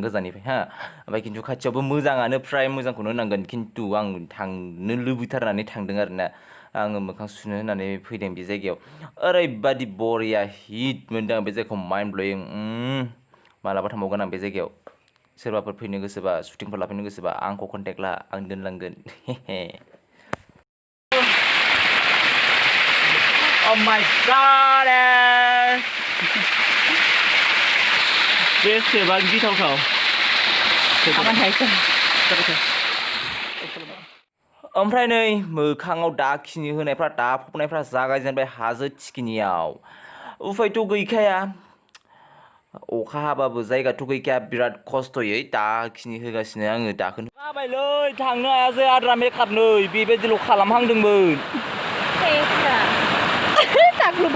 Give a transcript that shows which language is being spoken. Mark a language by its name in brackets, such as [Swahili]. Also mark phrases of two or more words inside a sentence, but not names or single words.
[Bodo] गोजाननिफ्राय ओमफ्राय खिन्थु खाथियावबो मोजाङानो फ्राय मोजांखौनो होनांगोन खिन्थु आं थांनो लुबैथारनानै थांदों आरोना आङो मोखां सुनो होननानै फैदों बे जायगायाव ओरैबादि बरिया हिट मोनदों आं बे जायगाखौ [English] mind blowing [Bodo] मालाबा थांबावगोन आं बे जायगायाव सोरबाफोर फैनो गोसोबा शुटिंफोर लाफैनो गोसोबा आंखौ कन्टेक्ट ला आं दोनलांगोन [English] Oh my god! [Bodo] बेसेबां गिथावथाव ओमफ्राय नै मोखाङाव दाखिनि होनायफ्रा दाफबनायफ्रा जागायजेनबाय हाजो थिखिनियाव उफायथ' गैखाया अखा हाबाबो जायगाथ' गैखाया बिराद खस्थ'यै दाखिनि होगासिनो आङो दाखोन जाबायलै थांनो हायासै आद्रा मेकआप नै बेबायदिल' खालामहांदोंमोन